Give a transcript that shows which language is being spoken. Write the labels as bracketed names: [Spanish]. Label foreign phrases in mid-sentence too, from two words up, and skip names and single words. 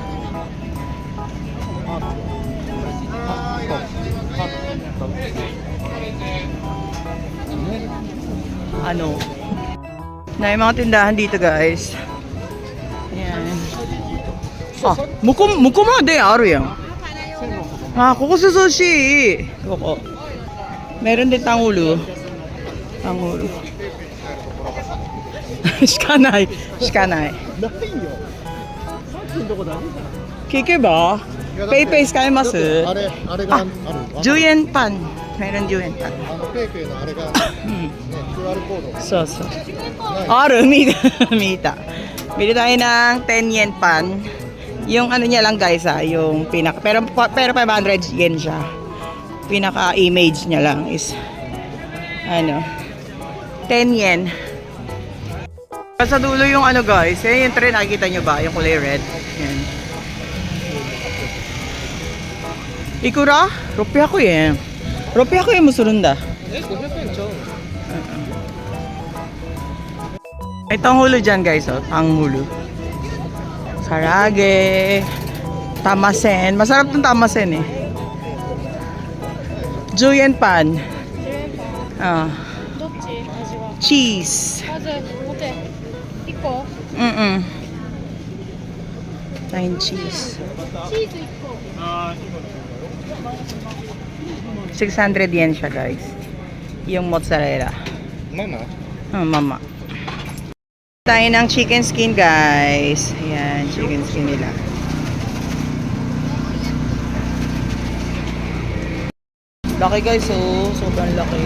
[Filipino] Ano? Na yung mga tindahan dito, guys. Ayan. Ah, [Japanese] 向こうまであるやん. あ、ここ寿司。ここ. [Filipino] Meron din tangulo. Tangulo. [Japanese] しかない。しかない. 聞けば? PayPay 使えます？あれがある。 10円パン。Meron 10円パン。ペイペイのあれが、ね、QR コード。そうそう。ある、見た. [Filipino] Bili tayo ng 10 yen pan. Yung ano niya lang, guys, yung pinaka, pero 500 yen siya. Pinaka image niya lang is ano, 10 yen. Sa dulo yung ano, guys, yan yung tren, nakikita nyo ba? Yung kulay red. Yan. [Japanese] いくら? 600円。600円もするんだ. 500円ちゃうの？ [Filipino] May tanghulo dyan, guys, oh. Tanghulo. Sarage. Tamasen. Masarap tong tamasen, eh. [Japanese] 十円パン. [Filipino] Ah. [Japanese] どっち味は Cheese. まず持て1 個 [English] Plain cheese. [Japanese] チーズ1 個 [Filipino] 600 yen siya, guys. Yung mozzarella. [Japanese] ママ？ [Filipino] Mama. Tayo ng [English] chicken skin, [Filipino] guys. Ayan, [English] chicken skin [Filipino] nila. Laki, guys, oh. Sobrang laki.